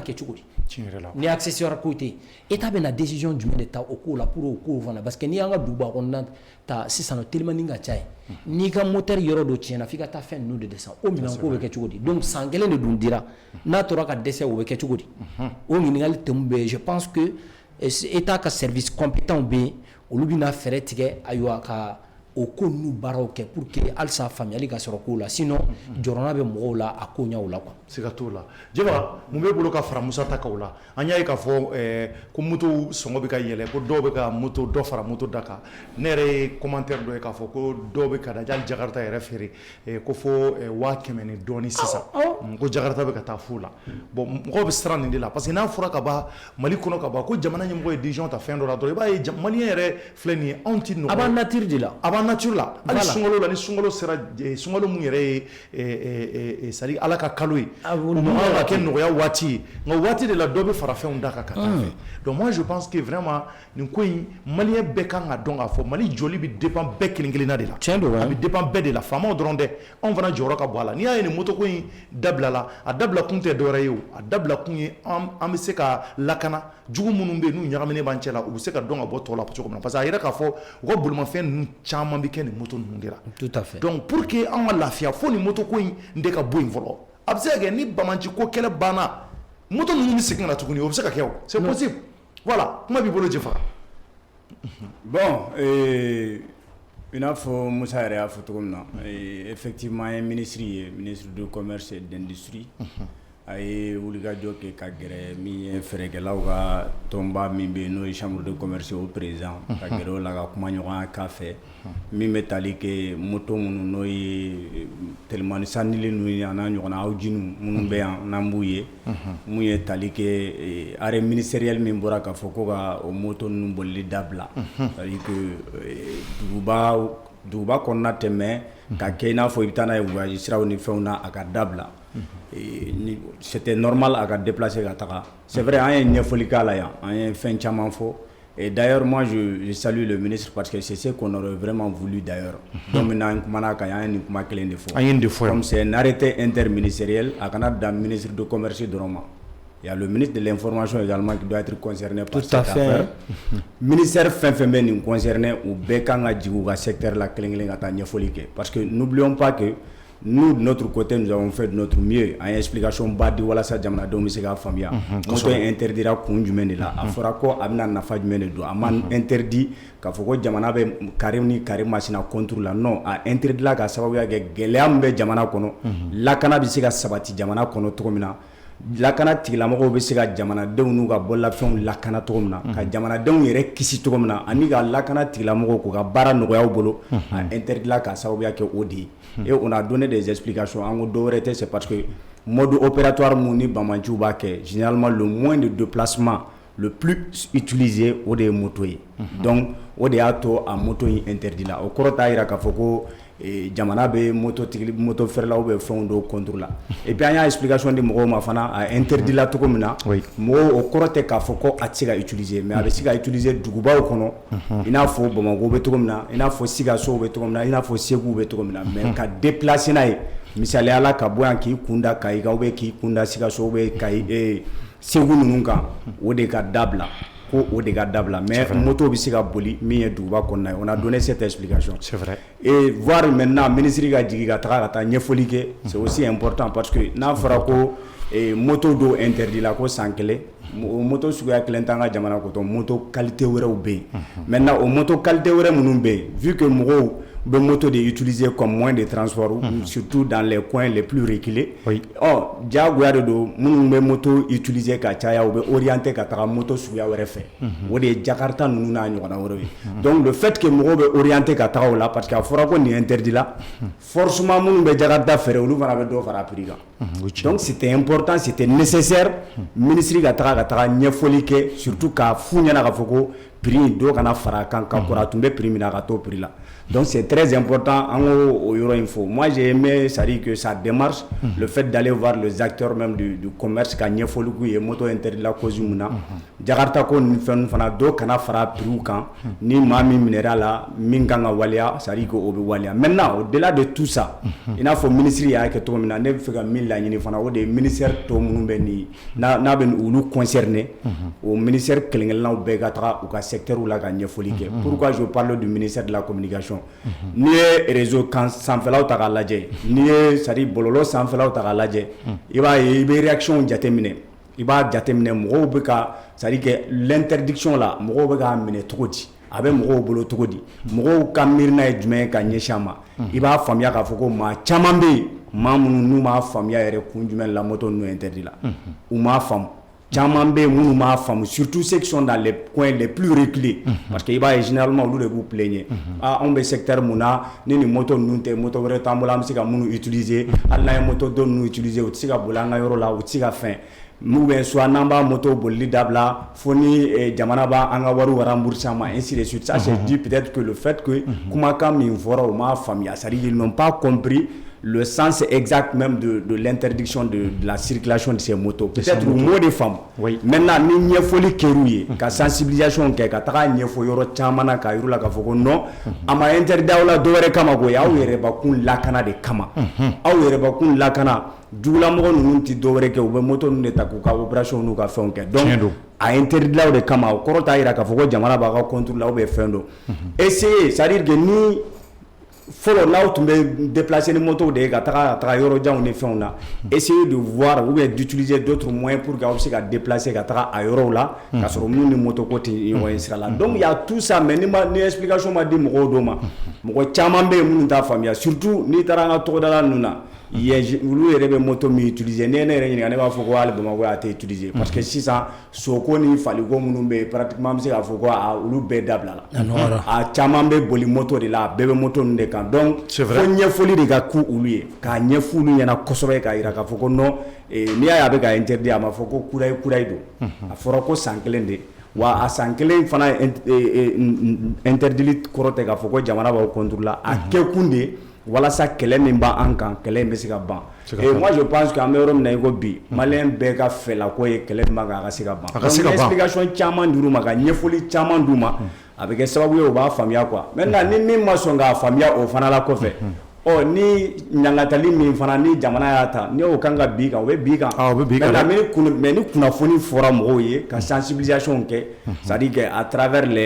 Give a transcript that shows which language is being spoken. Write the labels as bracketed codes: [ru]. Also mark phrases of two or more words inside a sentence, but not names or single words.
[bm] kɛ cogo di ni accessoire ko tɛ yen État bɛna décision jumɛn de ta o ko la pour o ko fana [fr] parce que [bm] n'i y'an ka duguba kɔnɔna ta sisan telimani ka ca ye n'i ka moteur yɔrɔ dɔ tiɲɛna f'i ka taa fɛn ninnu de dɛsɛ o minɛn ko bɛ kɛ cogo di donc san kelen de dun dira n'a tora ka dɛsɛ o bɛ kɛ cogo di o ɲininkali tɛmu bɛ yen [fr] je pense que [bm] État ka [fr] service compétent [bm] bɛ yen olu bɛna fɛɛrɛ tigɛ ayiwa ka o ko ninnu baaraw kɛ [fr] pour que [bm] halisa faamuyali ka sɔrɔ kow la sinon jɔrɔna bɛ mɔgɔw la a ko ɲɛw la quoi. siga t'o la Jɛba mun b'e bolo ka fara Musa ta kaw la an y'a ye k'a fɔ ko moto sɔngɔ bɛ ka yɛlɛ ko dɔw bɛ ka moto dɔ fara moto da kan ne yɛrɛ ye commentaire dɔ ye k'a fɔ ko dɔw bɛ ka da hali Jakarta yɛrɛ feere ko fo 100,000 ni dɔɔni sisan ko Jakarta bɛ ka taa fu la bon mɔgɔw bɛ siran nin de la [fr] parce que [bm] n'a fɔra ka ban Mali kɔnɔ ka ban ko jamana ɲɛmɔgɔ ye décision ta fɛn dɔ la dɔrɔn i b'a ye maliyɛn yɛrɛ filɛ nin ye anw ti nɔgɔ a b'a nature de la a b'a nature la hali sunkalo la ni sunkalo sera sunkalo mun yɛrɛ ye [fr] c'est à dire [bm] Ala ka kalo ye o man ka kɛ nɔgɔya waati ye nka waati de la dɔ bɛ fara fɛnw da kan ka taa fɛ [fr] donc moi je pense que vraiment [bm] nin ko in maliyɛn bɛɛ kan ka dɔn k'a fɔ Mali jɔli bɛ dépend bɛɛ kelen kelenna de la tiɲɛ don a bɛ dépend bɛɛ de la faamaw dɔrɔn tɛ anw fana jɔyɔrɔ ka bɔ a la n'i y'a ye nin moto ko in dabila la a dabila kun tɛ dɔwɛrɛ ye o a dabila kun ye an bɛ se ka lakana jugu minnu bɛ yen n'u ɲagaminen b'an cɛ la u bɛ se ka dɔn ka bɔ tɔ la cogo min na [fr] parce que [bm] a yɛrɛ k'a fɔ u ka bolimafɛn ninnu caman bɛ kɛ nin moto ninnu de la [fr] tout à fait [bm] donc pour que an ka lafiya fo nin moto ko in de ka bɔ yen fɔlɔ a bɛ se ka kɛ ni Bamanci ko kɛlɛ banna moto ninnu bɛ segin ka na tuguni o bɛ se ka kɛ o [fr] c'est possible voilà [bm] kuma b'i bolo Jɛfa. Bon i n'a fɔ Musa yɛrɛ y'a fɔ cogo min na effectivement an ye [fr] ministre du commerce et d'industrie [bm] a ye wulikajɔ kɛ ka gɛrɛ min ye feerekɛlaw ka tɔnba min bɛ yen n'o ye [fr] chambre de commerce [bm] o président ka gɛrɛ o la ka kuma ɲɔgɔnya k'a fɛ min bɛ tali kɛ moto minnu n'o ye telimani sannili ninnu ye a n'a ɲɔgɔnna awjinu minnu bɛ yan n'an b'u ye mun ye tali kɛ [fr] arrêt ministériel [bm] min bɔra k'a fɔ ko ka o moto ninnu bolili dabila [fr] c'est-à-dire [bm] que duguba kɔnɔna tɛmɛ ka kɛ i n'a fɔ i bɛ taa n'a ye voyage siraw ni fɛnw na a ka dabila [fr] c'était normal à déplacer [bm] ka taga [fr] c'est vrai [bm] an ye ɲɛfɔli k'a la yan an ye fɛn caman fɔ [fr] et d'ailleurs moi je salue le ministre parce que c'est ce qu'on aurait vraiment voulu d'ailleurs donc maintenant [bm] an kumana kan an ye nin kuma kelen de fɔ an ye nin de fɔ [fr] comme c'est un arrêté interministériel [bm] a kana dan [fr] ministre de commerce [bm] dɔrɔn ma [fr] il y a le ministre de l'information également qui doit être concerné par cette affaire [bm] ministère fɛn fɛn bɛ nin concerné u bɛɛ kan ka jigin u ka secteur la kelen kelen ka taa ɲɛfɔli kɛ [fr] parce que n'oublions pas que nous de notre côté nous avons fait de notre mieux [bm] an ye explication ba di walasa jamanadenw bɛ se k'a faamuya moto interdira kun jumɛn de la a fɔra ko a bɛna nafa jumɛn de don a ma interdit k'a fɔ ko jamana bɛ carré ni carré masina contre la non a interdit la ka sababuya kɛ gɛlɛya min bɛ jamana kɔnɔ lakana bɛ se ka sabati jamana kɔnɔ cogo min na lakana tigilamɔgɔw bɛ se ka jamanadenw n'u ka bololafɛnw lakana cogo min na ka jamanadenw yɛrɛ kisi cogo min na ani ka lakana tigilamɔgɔw k'u ka baara nɔgɔyaw bolo a interdit la ka sababuya kɛ o de ye [fr] et on a donné des explications en dehors de c'est parce que mode opératoire [bm] mun ni Bamanciw b'a kɛ [fr] généralement le moins de déplacement le plus utilisé [bm] o de ye moto ye donc o de y'a to a moto in interdit la o kɔrɔ t'a yira k'a fɔ ko jamana bɛ moto feerelaw bɛ fɛnw dɔw contre la [fr] et puis [bm] an y'a explication di mɔgɔw ma fana a interdit la cogo min na mɔgɔw o kɔrɔ tɛ k'a fɔ ko a tɛ se ka utiliser mais a bɛ se ka utiliser dugubaw kɔnɔ i n'a fɔ Bamako bɛ cogo min na i n'a fɔ Sikaso bɛ cogo min na i n'a fɔ Segu bɛ cogo min na mais ka déplacer n'a ye misaliya la ka bɔ yan k'i kunda Kayiga [fr] ou bien [bm] k'i kunda Sikaso [fr] ou bien [bm] Segu ninnu kan o de ka dabila ko o de ka dabila mais moto bɛ se ka boli min ye duguba kɔnɔna ye [fr] on a donné cette explication c'est vrai et voir maintenant [bm] ministre ka jigin ka taga ka taa ɲɛfɔli kɛ [fr] c'est aussi important parce que [bm] n'a fɔra ko moto dɔw interdit la ko san kelen moto suguya kelen t'an ka jamana kɔnɔ moto qualité wɛrɛw bɛ yen maintenant o moto qualité wɛrɛ minnu bɛ yen [fr] vu que [bm] mɔgɔw bɛ moto de utiliser [fr] comme moyen de transport surtout dans les coins les plus reculés [bm] diyagoya de don minnu bɛ moto utiliser ka caya u bɛ orienter ka taga moto suguya wɛrɛ fɛ o de ye Jakarta ninnu n'a ɲɔgɔnna wɛrɛw ye [fr] donc le fait que [bm] mɔgɔw bɛ orienter ka taga o la [fr] parce que [bm] a fɔra ko nin interdit la forcément minnu bɛ Jakarta feere olu fana bɛ dɔ fara prix kan [fr] donc c'était important c'était nécessaire [bm] ministre ka taga ɲɛfɔli kɛ surtout k'a f'u ɲɛna k'a fɔ ko prix dɔw kana fara kan ka kɔrɔ a tun bɛ prix min na ka t'o prix la [fr] donc c'est très important [bm] an k'o yɔrɔ in fɔ [fr] moi j'ai aimé ça dit que sa démarche le fait d'aller voir les acteurs même du commerce [bm] ka ɲɛfɔli k'u ye moto interdit la cause mun na Jakarta ko ni fɛn fana dɔw kana fara prix kan ni maa min minɛra la min kan ka waleya [fr] ça dit [bm] que o bɛ waleya [fr] maintenant au-delà de tout ça [bm] i n'a fɔ ministre y'a kɛ cogo min na ne bɛ fɛ ka min laɲini fana o de ye ministère tɔ minnu bɛ nin n'a bɛ olu concerné o ministère kelen-kelennaw bɛɛ ka taga u ka secteur la ka ɲɛfɔli kɛ [fr] pourquoi je parle du ministère de la communication [bm] n'i ye réseau kan sanfɛlaw ta k'a lajɛ n'i ye [fr] c'est à dire [bm] bɔlɔlɔ sanfɛlaw ta k'a lajɛ i b'a ye i bɛ réaction jateminɛ i b'a jateminɛ mɔgɔw bɛ ka [fr] c'est à dire que l'interdiction [bm] la mɔgɔw bɛ k'a minɛ cogo di a bɛ mɔgɔw bolo cogo di mɔgɔw ka miirina ye jumɛn ye ka ɲɛsin a ma i b'a faamuya k'a fɔ ko maa caman bɛ yen maa minnu n'u m'a faamuya yɛrɛ kun jumɛn la moto ninnu interdit la u m'a faamu caman bɛ yen minnu m'a faamu [fr] surtout ceux qui sont dans les coins les plus reculés parce que [bm] i b'a ye généralement olu de b'u plaigner anw bɛ secteur mun na ni nin moto ninnu tɛ moto wɛrɛ t'an bolo an bɛ se ka minnu utiliser hali n'an ye moto dɔ ninnu utiliser u tɛ se ka boli an ka yɔrɔ la u tɛ se ka fɛn [fr] ou bien soit [bm] n'an b'a moto bolili dabila fo ni jamana b'a an ka wariw rembourser ma [fr] ainsi de suite ça c'est dû peut-être que le fait que [bm] kumakan min fɔra u m'a faamuya [fr] c'est-à-dire ils n'ont pas compris le sens exact même de l'interdiction de la circulation de ces motos. Peut-être le mot de femme. Oui. Maintenant, [bm] ni ɲɛfɔli kɛr'u ye ka sensibilisation kɛ ka taga ɲɛfɔ yɔrɔ caman na ka yir'u la k'a fɔ ko non a ma interdit aw la dɔwɛrɛ kama koyi aw yɛrɛbakun lakana de kama aw yɛrɛbakun lakana jugulamɔgɔ ninnu tɛ dɔwɛrɛ kɛ u bɛ moto ninnu de ta k'u ka opération n'u ka fɛnw kɛ donc a interdit la o de kama o kɔrɔ t'a jira k'a fɔ ko jamana b'a ka contrôle la [fr] ou bien [bm] fɛn dɔ essayer [fr] c'est-à-dire que [bm] ni fɔlɔ n'aw tun bɛ déplacer ni moto de ye ka taga yɔrɔ janw ni fɛnw na [fr] essayer de voir ou bien d'utiliser d'autres moyens pour que [bm] aw bɛ se ka déplacer ka taga a yɔrɔw la ka sɔrɔ minnu ni moto ko tɛ ɲɔgɔn ye sira la [fr] donc il y a tout ça mais [bm] ni explication ma di mɔgɔw dɔw ma mɔgɔ caman bɛ yen minnu t'a faamuya surtout n'i taara an ka tɔgɔdala ninnu na olu yɛrɛ bɛ moto min utiliser ne yɛrɛ ɲininka ne b'a fɔ ko hali Bamakɔ a tɛ utiliser parce que sisan soko ni faliko minnu bɛ yen pratiquement an bɛ se k'a fɔ ko olu bɛɛ dabila la a caman bɛ boli moto de la a bɛɛ bɛ moto ninnu de kan donc fo ɲɛfɔli de ka k'u olu ye k'a ɲɛfɔ olu ɲɛna kosɛbɛ k'a jira k'a fɔ ko non n'i y'a ye a bɛ ka interdit a ma fɔ ko kuraye don a fɔra ko san kelen de wa a san kelen fana interdit kɔrɔ tɛ k'a fɔ ko jamana b'aw contrôle la a kɛkun de walasa kɛlɛ min b'an kan kɛlɛ in bɛ se ka ban [fr] et moi je pense que [bm] an bɛ yɔrɔ min na i ko bi maliyɛn bɛɛ ka fɛla ko ye kɛlɛ min b'an kan a ka se ka ban donc explication caman d'u ma ka ɲɛfɔli caman d'u ma a bɛ kɛ sababu ye u b'a faamuya [fr] quoi maintenant [bm] ni min ma sɔn k'a faamuya o fana la kɔfɛ ni ɲangatali min fana ni jamana y'a ta ni o kan ka bi kan o bɛ bi kan mais ni kunnafoni fɔra mɔgɔw ye ka sensibilisation kɛ [fr] c'est-à-dire que à travers